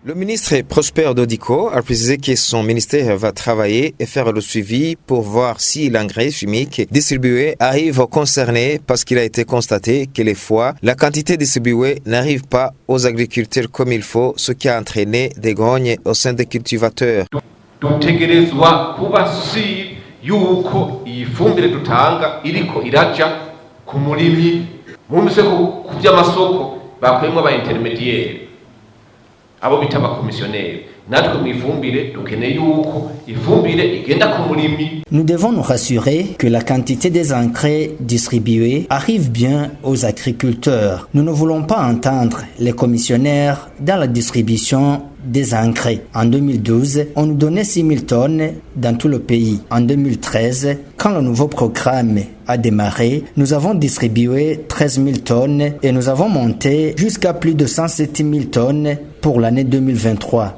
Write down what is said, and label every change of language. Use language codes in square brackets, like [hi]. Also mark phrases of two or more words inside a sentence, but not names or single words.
[fr] Le ministre Prosper Dodico a précisé que son ministère va travailler et faire le suivi pour voir si l'engrais chimique distribué arrive aux concernés parce qu'il a été constaté que les fois, la quantité distribuée n'arrive pas aux agriculteurs comme il faut, ce qui a entraîné des grognes au sein des cultivateurs. [rn] Dutegerezwa kuba si yuko iyi fumbire dutanga iriko iraja ku murimyi mumse ku by'amasoko bakwemwe aba intermediaire abo bita abakomisiyoneri natwe mu ifumbire dukeneye yuko ifumbire igenda ku murimyi. [fr] Nous devons nous rassurer que la quantité des engrais distribués arrive bien aux agriculteurs. Nous ne voulons pas entendre les commissionnaires dans la distribution des engrais. En 2012, on nous donnait 6 000 tonnes dans tout le pays. En 2013, quand le nouveau programme a démarré, nous avons distribué 13 000 tonnes et nous avons monté jusqu'à plus de 107 000 tonnes pour l'année 2023.